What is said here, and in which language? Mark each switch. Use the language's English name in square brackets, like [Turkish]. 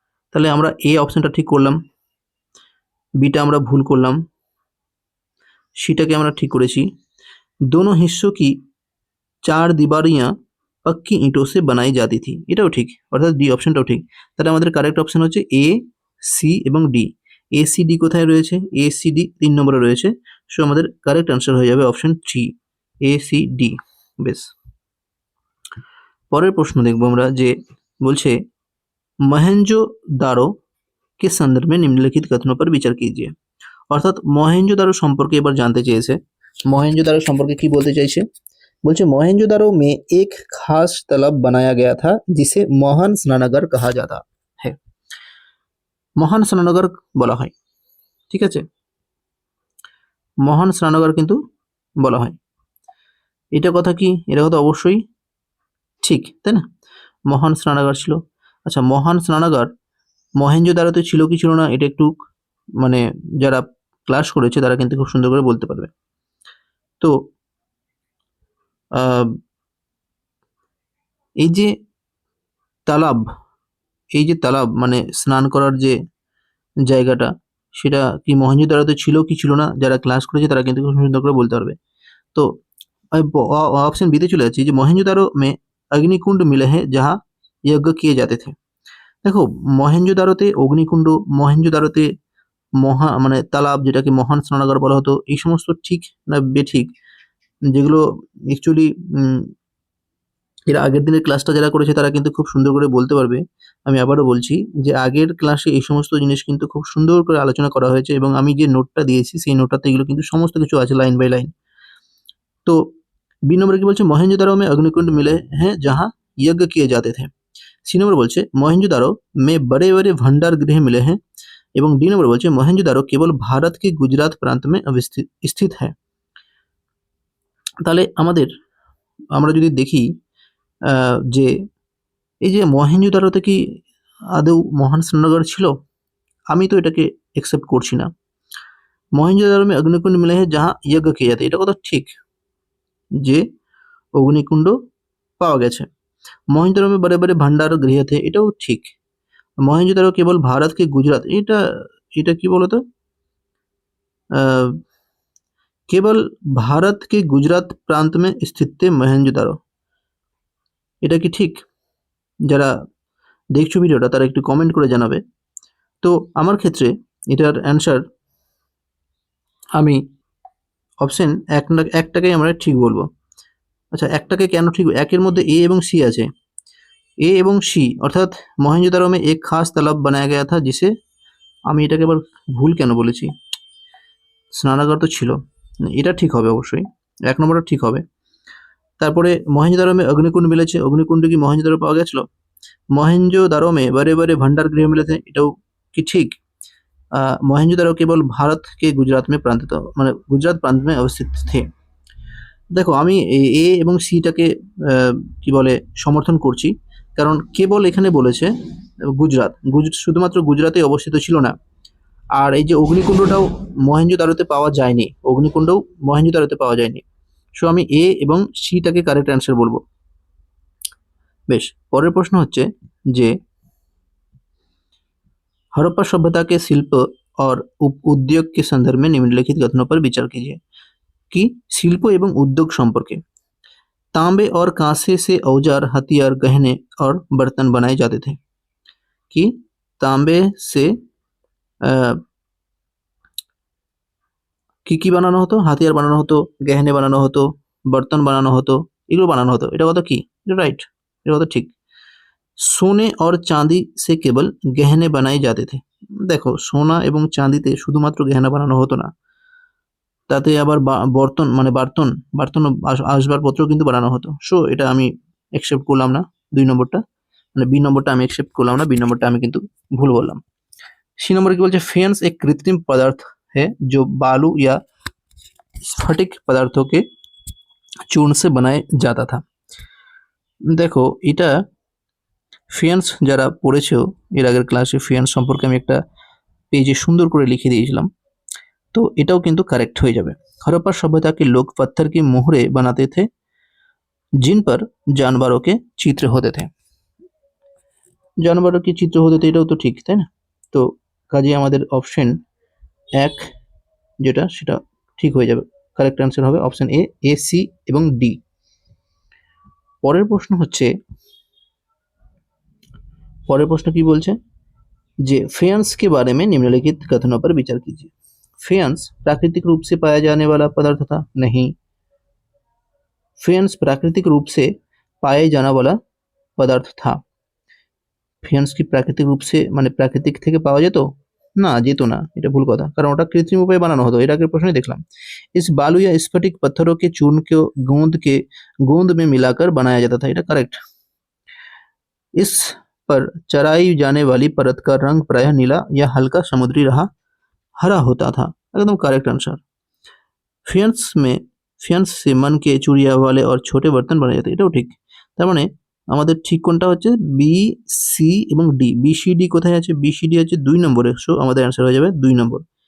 [Bangla] তাহলে আমরা এ অপশনটা ঠিক করলাম, বিটা আমরা ভুল করলাম, সিটাকে আমরা ঠিক করেছি। [Hindi] दोनों हिस्सों की चार दीवारियां पक्की ईंटों से बनाई जाती थी, [Bangla] এটাও ঠিক, অর্থাৎ ডি অপশনটাও ঠিক। তাহলে আমাদের কারেক্ট অপশন হচ্ছে এ, সি এবং ডি। এ সি ডি কোথায় রয়েছে? এ সি ডি 3 নম্বরে রয়েছে। সো আমাদের কারেক্ট আনসার হয়ে যাবে option C, A C D. বেশ, পরের প্রশ্ন দেখবো আমরা, যে বলছে মহেঞ্জোদারো [Hindi] के संदर्भ में निम्नलिखित कथनों पर विचार कीजिए। [Bangla] অর্থাৎ মহেঞ্জোদারো সম্পর্কে এবার জানতে চেয়েছে। মহেঞ্জোদারো সম্পর্কে কি বলতে চাইছে? বলছে [Hindi] মহেঞ্জোদারো में एक खास तालाब बनाया गया था जिसे মহান স্নানাগার कहा जाता है। [Bangla] মহান স্নানাগার বলা হয়, ঠিক আছে, মহান স্নানাগার কিন্তু বলা হয়। এটা কথা কি? এটা কথা অবশ্যই ঠিক, তাই না? মহান স্নানাগার ছিল। আচ্ছা, মহান স্নানাগার মহেঞ্জোদারোতে ছিল কি ছিল না, এটা একটু মানে যারা ক্লাস করেছে তারা কিন্তু খুব সুন্দর করে বলতে পারবে। তো এই যে তালাব, এই যে তালাব মানে স্নান করার যে জায়গাটা, সেটা কি মহেঞ্জোদারোতে ছিল কি ছিল না, যারা ক্লাস করেছে তারা কিন্তু খুব সুন্দর করে বলতে পারবে। [Hindi] তো ऑप्शन बी [Bangla] তে চলে যাচ্ছি, যে [Hindi] মহেঞ্জোদারো में अग्निकुंड मिले हैं जहाँ यज्ञ किए जाते थे। [Bangla] দেখো, মহেঞ্জোদারোতে অগ্নিকুণ্ড, মহেঞ্জোদারোতে মানে তালাব, যেটাকে মহান স্নানাগার বলা হতো, এই সমস্ত ঠিক না বেঠিক, যেগুলো অ্যাকচুয়ালি এর আগের দিনের ক্লাসটা যারা করেছে তারা কিন্তু খুব সুন্দর করে বলতে পারবে। আমি আবারও বলছি যে আগের ক্লাসে এই সমস্ত জিনিস কিন্তু খুব সুন্দর করে আলোচনা করা হয়েছে, এবং আমি যে নোটটা দিয়েছি সেই নোটটাতে এগুলো কিন্তু সমস্ত কিছু আছে লাইন বাই লাইন। তো বি নম্বরে কি বলছে? [Hindi] মহেঞ্জোদারো में अग्निकुंड मिले हैं जहाँ यज्ञ किए जाते थे। [Bangla] সি নম্বর বলছে [Hindi] মহেঞ্জোদারো में बड़े बड़े भंडार गृह मिले हैं, [Bangla] এবং ডি নম্বর বলছে [Hindi] মহেঞ্জোদারো কেবল ভারত के गुजरात प्रांत में स्थित है। [Bangla] তাহলে আমরা যদি দেখি যে এই যে মহেঞ্জোদারোতে কি আদৌ মহান স্নানাগার ছিল? আমি তো এটাকে একসেপ্ট করছি না। [Hindi] মহেঞ্জোদারো में अग्निकुंड मिले हैं जहाँ यज्ञ किए जाते, [Bangla] এটা কথা ঠিক যে অগ্নিকুণ্ড পাওয়া গেছে। [Hindi] মহেঞ্জোদারো में बड़े बड़े भंडार गृह थे, [Bangla] এটাও ঠিক। মহেঞ্জোদারো কেবল ভারতকে গুজরাট, এটা কি বলতো? [Hindi] কেবল ভারত के गुजरात प्रांत में स्थित थे মহেঞ্জোদারো, [Bangla] এটা কি ঠিক? যারা দেখছো ভিডিওটা তারা একটু কমেন্ট করে জানাবে। তো আমার ক্ষেত্রে এটার অ্যান্সার আমি অপশন একটাকেই আমরা ঠিক বলবো। আচ্ছা, একটাকে কেন ঠিক? একের মধ্যে এ এবং সি আছে। এ এবং সি অর্থাৎ মহেঞ্জোদারো [Hindi] में एक खास तालाब बनाया गया था जिसे, [Bangla] আমি এটাকে আবার ভুল কেন বলেছি? স্নানাগার তো ছিল, এটা ঠিক হবে অবশ্যই, এক নম্বরটা ঠিক হবে। তারপরে মহেঞ্জোদারো [Hindi] में अग्निकुंड [Bangla] মিলেছে, অগ্নিকুণ্ড কি মহেঞ্জোদারো পাওয়া গেছিল? [Hindi] মহেঞ্জোদারো में बड़े बड़े भंडार गृह मिले थे, [Bangla] এটাও কি ঠিক? মহেঞ্জোদারো কেবল ভারত কে গুজরাট में प्रांत মানে গুজরাট প্রান্ত [Hindi] में अवस्थित थे। [Bangla] দেখো, আমি এ এবং সিটাকে কি বলে সমর্থন করছি, কারণ কেবল এখানে বলেছে গুজরাট, শুধুমাত্র গুজরাটে অবস্থিত ছিল না। আর এই যে অগ্নিকুণ্ডটাও মহেঞ্জোদারোতে পাওয়া যায়নি, অগ্নিকুণ্ডও মহেঞ্জোদারোতে পাওয়া যায়নি। সো আমি এ এবং সিটাকে কারেক্ট অ্যান্সার বলবো। বেশ, পরের প্রশ্ন হচ্ছে যে [Hindi] हड़प्पा सभ्यता के शिल्प और उद्योग के संदर्भ में निम्नलिखित कथनों पर विचार कीजिए। कि शिल्प एवं उद्योग সম্পর্কে तांबे और कांसे से औजार, हथियार, गहने और बर्तन बनाए जाते थे। कि तांबे से [Bangla] কি বানানো হতো? হাতিয়ার বানানো হতো, গহনে বানানো হতো, বর্তন বানানো হতো, এগুলো বানানো হতো। এটা কথা কি? এটা রাইট, এটা কথা ঠিক। [Hindi] সোনে और চাঁদি से केवल गहने बनाए जाते थे। [Bangla] দেখো, সোনা এবং চাঁদিতে শুধুমাত্র গহনা বানানো হতো না, তাতে আবার বর্তন মানে বার্তন আসবাবপত্র কিন্তু বানানো হতো। সো এটা আমি একসেপ্ট করলাম না, 2 নম্বরটা মানে বি নম্বরটা আমি একসেপ্ট করলাম না, বি নম্বরটা আমি কিন্তু ভুল বললাম। সি নম্বরে কি বলছে? [Hindi] फेंस एक कृत्रिम पदार्थ है जो बालू या स्फटिक पदार्थों के चूर्ण से बनाया जाता था। [Bangla] দেখো, এটা ফিয়ান্স যারা পড়েছো এর আগের ক্লাসে, ফিয়ান্স সম্পর্কে আমি একটা পেজে সুন্দর করে লিখে দিয়েছিলাম, तो এটাও কিন্তু কারেক্ট হয়ে যাবে। [Hindi] हड़प्पा सभ्यता के लोग पत्थर की मोहरे बनाते थे जिन पर जानवरों के चित्र होते थे। जानवरों के चित्र होते थे, [Bangla] এটাও তো ঠিক, তাই না? তো কাজে আমাদের অপশন 1 যেটা সেটা ঠিক হয়ে যাবে। কারেক্ট অ্যান্সার হবে অপশন এ, সি এবং ডি। পরের প্রশ্ন হচ্ছে, পরের প্রশ্ন কি বলছে যে [Hindi] फेयंस के बारे में निम्नलिखित कथनों पर विचार कीजिए। फेयंस प्राकृतिक रूप से पाया जाने वाला पदार्थ था? नहीं। फेयंस प्राकृतिक रूप से पाए जाने वाला पदार्थ था। [Bangla] ফিয়ান্স কি প্রাকৃতিক রূপ সে মানে প্রাকৃতিক থেকে পাওয়া যেত? না, যেত না, এটা ভুল কথা, কারণ ওটা কৃত্রিম উপায়ে বানানো হতো। এর আগের প্রশ্নে দেখলাম [Hindi] इस बालू या स्फटिक पत्थरों के चूर्ण को गोंद में मिलाकर बनाया जाता था, এটা करेक्ट। इस पर चराई जाने वाली परत का रंग प्रायः नीला या हल्का समुद्री रहा हरा होता था, एकदम करेक्ट आंसर। ফিয়ান্স में ফিয়ান্স से मन के चूड़िया वाले और छोटे बर्तन बनाए जाते, [Bangla] এটাও ঠিক। তার মানে আমাদের ঠিক কোনটা হচ্ছে বি, সি এবং ডি। বি সি ডি কোথায় আছে? বি সি ডি আছে 2 নম্বরে, সো আমাদের অ্যান্সার হয়ে যাবে 2 নম্বর।